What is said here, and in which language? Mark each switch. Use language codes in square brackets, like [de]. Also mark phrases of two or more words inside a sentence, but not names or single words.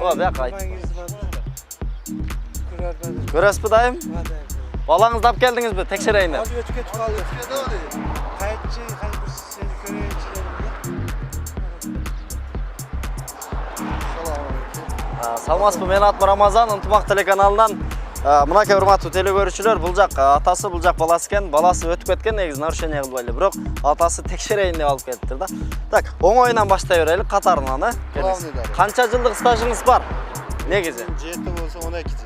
[uz] O, bu yoqqa Ko'rasizmi dayım? Balangizni olib keldingizmi? Tekshiraymi? Hozir o'tib ketib qoldi. Qaytchi, qaytib seni ko'raychi dedim. [ky] Саламатсызбы, мен атым Рамазан, Ынтымақ телеканалынан. Мынакей урматтуу телекөрүүчүлөр, бул жак атасы, бул жак баласы экен. Баласы өтүп кеткен, негизи нарушение кылып эле. Бирок атасы текшерейин деп алып келиптир да. Так, оңоюнан баштай берели, катарынан, Канча жылдык стажыңыз бар? Негизи? 7 болсо 12 жыл.